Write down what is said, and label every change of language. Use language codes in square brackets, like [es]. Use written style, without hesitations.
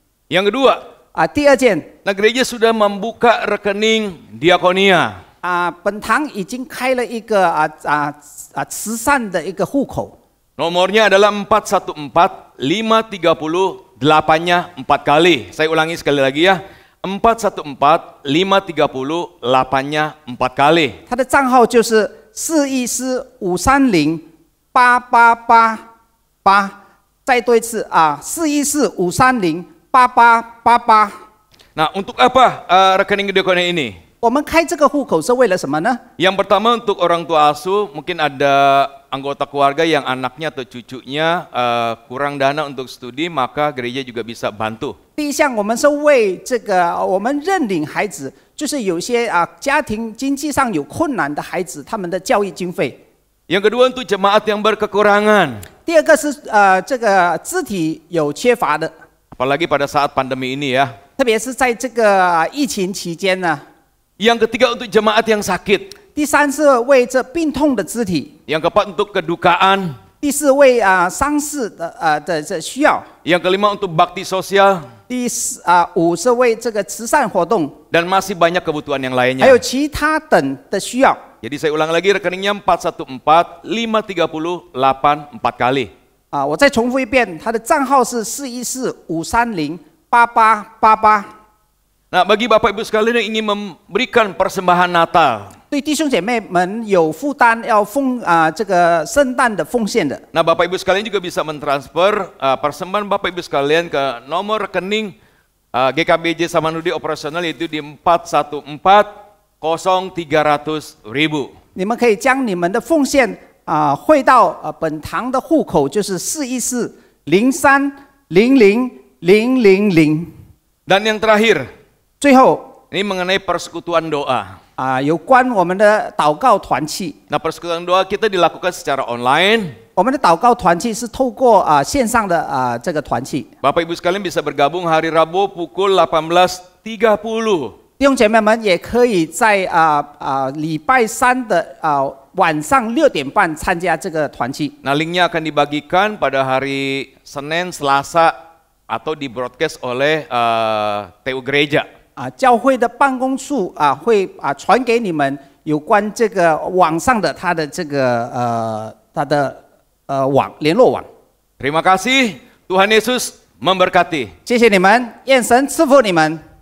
[id] Yang kedua, [zh] 第二件， [id] nah gereja sudah membuka rekening diakonia. [zh] 本堂已经开了一个慈善的一个户口。 [id] Nomornya adalah 414 530 8-nya 4 kali. Saya ulangi sekali lagi ya. 414 530 8-nya 4 kali. [zh] 它的账号就是414 530 8888。再多一次414 530 8888。 [id] Nah, untuk apa rekening diakonia ini? [zh] 我们开这个户口是为了什么呢？ [id] Yang pertama untuk orang tua asuh, mungkin ada anggota keluarga yang anaknya atau cucunya kurang dana untuk studi, maka gereja juga bisa bantu. [zh] 第一项，我们是为这个我们认领孩子，就是有些家庭经济上有困难的孩子，他们的教育经费。 [id] Yang kedua untuk jemaat yang berkekurangan. [zh] 第二个是这个肢体有缺乏的， [id] Apalagi pada saat pandemi ini ya. [zh] 特别是在这个疫情期间呢。 [id] Yang ketiga untuk jemaat yang sakit. [zh] 第三是为这病痛的肢体。 [id] Yang keempat untuk kedukaan. [zh] 第四为丧事的这需要。 [id] Yang kelima untuk bakti sosial. [zh] 第5是为这个慈善活动。 [id] Dan masih banyak kebutuhan yang [zh] 还 [id] lainnya. [zh] 有其他等的需要。 [id] Jadi saya ulang lagi rekeningnya 414 530 8 kali. [zh] 我再重复一遍，它的账号是414 530 8888。 [id] Nah, bagi Bapak Ibu sekalian yang ingin memberikan persembahan Natal. [zh] 对弟兄姐妹们有负担要这个圣诞的奉献的。 [id] Nah, Bapak Ibu sekalian juga bisa mentransfer persembahan Bapak Ibu sekalian ke nomor rekening GKBJ Samanhudi operasional yaitu di 414 0300.000. [zh] 你们可以将你们的奉献汇到本堂的户口，就是414 03 00 000。 [id] Dan yang terakhir, [zh] 最后 [id] ini mengenai persekutuan doa. [zh] 有关我们的祷告团契。 [id] Nah, persekutuan doa kita dilakukan secara online. [zh] 我们的祷告团契是透过线上的这个团契。 [id] Bapak Ibu sekalian bisa bergabung hari Rabu pukul 18.30. [zh] 弟兄姐妹们也可以在礼拜3的晚上6点半参加这个团契。 [id] Nah, linknya akan dibagikan pada hari Senin, Selasa atau di broadcast oleh TU Gereja. [zh] 教会的办公处会传给你们有关这个网上的他的这个他的联络网。 [id] Terima kasih, Tuhan Yesus memberkati. [zh] 谢谢你们，愿神赐福你们。